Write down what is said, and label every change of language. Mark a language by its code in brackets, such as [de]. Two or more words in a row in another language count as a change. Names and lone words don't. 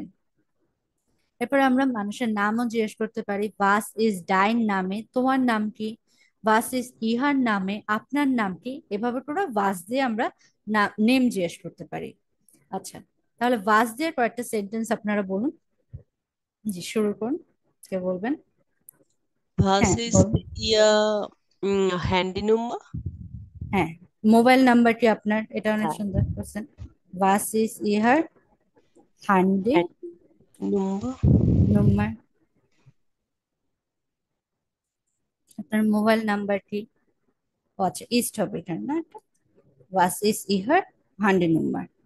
[bn] এরপরে আমরা মানুষের নামও জিজ্ঞেস করতে পারি, [de] Was ist dein Name [bn] তোমার নাম কি, [de] Was ist Ihr Name [bn] আপনার নাম কি। এভাবে করে ভাস দিয়ে আমরা নেম জিজ্ঞেস করতে পারি। আচ্ছা, তাহলে ভাস দিয়ে কয়েকটা সেন্টেন্স আপনারা বলুন। জি, শুরু করুন, কে বলবেন? Was হ্যাঁ, ist বলুন। [de] Ihr Handynummer? [bn] হ্যাঁ, মোবাইল নাম্বার কি আপনার, এটা অনেক হ্যাঁ, সুন্দর কোশ্চেন। [de] Was ist Ihr Handy [bn] Handynummer. নাম্বার, আপনার মোবাইল নাম্বার কি। ও আচ্ছা, ইস্ট হবে এখানে না, [de] Was ist Ihr Handy Nummer.